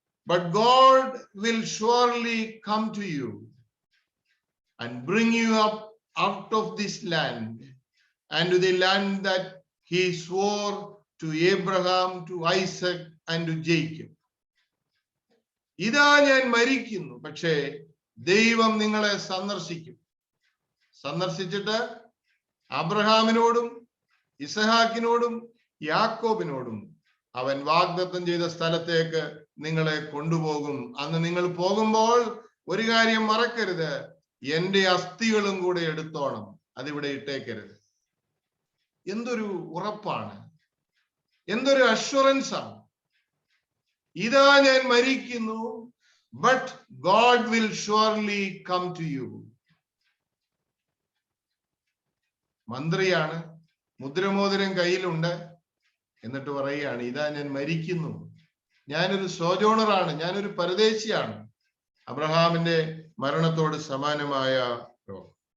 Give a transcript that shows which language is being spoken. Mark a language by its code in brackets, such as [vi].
[en] But God will surely come to you and bring you up out of this land and to the land that he swore to Abraham, to Isaac and to Jacob. [ml] ഇതാ ഞാൻ മരിക്കുന്നു, പക്ഷേ ദൈവം നിങ്ങളെ സന്ദർശിക്കും. സന്ദർശിച്ചിട്ട് അബ്രഹാമിനോടും ഇസഹാക്കിനോടും യാക്കോബിനോടും അവൻ വാഗ്ദത്തം ചെയ്ത സ്ഥലത്തേക്ക് നിങ്ങളെ കൊണ്ടുപോകും. അന്ന് നിങ്ങൾ പോകുമ്പോൾ ഒരു കാര്യം മറക്കരുത്, എന്റെ അസ്ഥികളും കൂടെ എടുത്തോണം, അതിവിടെ ഇട്ടേക്കരുത്. എന്തൊരു ഉറപ്പാണ്, എന്തൊരു അഷ്വറൻസ് ആണ്. ഇതാ ഞാൻ മരിക്കുന്നു, [en] but God will surely come to you. [ml] മന്ത്രിയാണ്, മുദ്രമോതിരം കയ്യിലുണ്ട്, എന്നിട്ട് പറയുകയാണ്, ഇതാ ഞാൻ മരിക്കുന്നു, ഞാനൊരു സോജോണറാണ്, ഞാനൊരു പരദേശിയാണ്. അബ്രഹാമിന്റെ മരണത്തോട് സമാനമായ രോഗം.